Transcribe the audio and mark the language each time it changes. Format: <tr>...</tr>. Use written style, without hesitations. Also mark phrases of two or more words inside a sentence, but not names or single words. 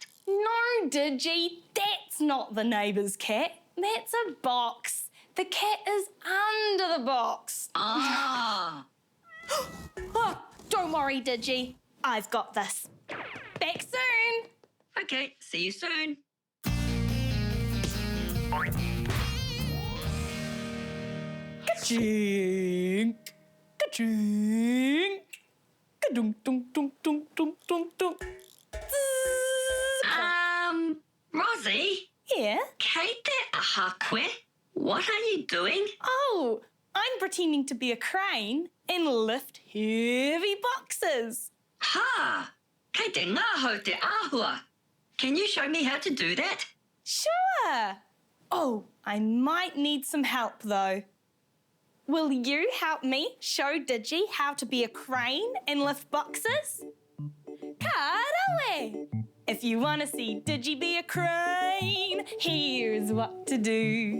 <en>No, Digi, that's not the neighbour's cat. That's a box. The cat is under the box. Ah. Oh, don't worry, Digi. I've got this. Back soon. Okay, see you soon. Ka-chink, ka-chink, ka-dunk-dunk-dunk-dunk-dunk-dunk. Rosie? Yeah?</en> <mi>Kei te aha koe?</mi> <en>What are you doing? Oh, I'm pretending to be a crane and lift heavy boxes. Ha!</en> <mi>Kei te ngāhau te āhua.</mi> <en>Can you show me how to do that? Sure. Oh, I might need some help though. Will you help me show Digi how to be a crane and lift boxes?</en> <mi>Ka rawe!</mi> <en>If you want to see Digi be a crane, here's what to do.</en>